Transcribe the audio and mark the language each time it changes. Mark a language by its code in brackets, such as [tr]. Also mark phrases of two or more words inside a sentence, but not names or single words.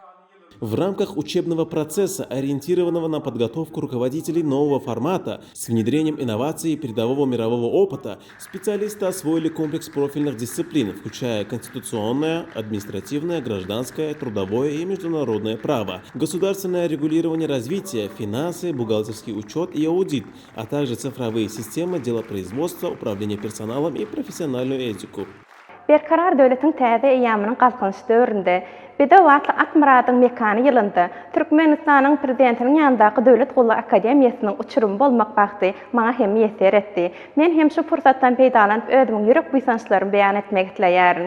[ru] В рамках учебного процесса, ориентированного на подготовку руководителей нового формата с внедрением инноваций и передового мирового опыта, специалисты освоили комплекс профильных дисциплин, включая конституционное, административное, гражданское, трудовое и международное право, государственное регулирование развития, финансы, бухгалтерский учет и аудит, а также цифровые системы делопроизводства, управления персоналом и профессиональную этику. [tk] Berkarar döwletiň täze eýamynyň galkynşy döwründe Bedawatly Atmuradyň mekany ýylynda Türkmenistanyň prezidentiniň ýanyndaky Döwlet Gully Akademiýasynyň uçurumy bolmak bagty maňa hem ýeter etdi. Men hem şu pursatdan peýdalanyp özümiň ýürek buýsançlarymy beýan etmek dileýärin.